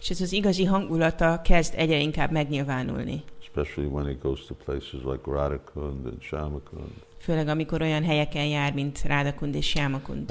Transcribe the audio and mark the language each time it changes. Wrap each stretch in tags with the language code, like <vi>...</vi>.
<hu>És ez az igazi hangulata kezd egyre inkább megnyilvánulni.</hu> <en>Especially when he goes to places like Radhakund and Shyamakund.</en> <hu>Főleg amikor olyan helyeken jár, mint Radhakund és Shyamakund.</hu>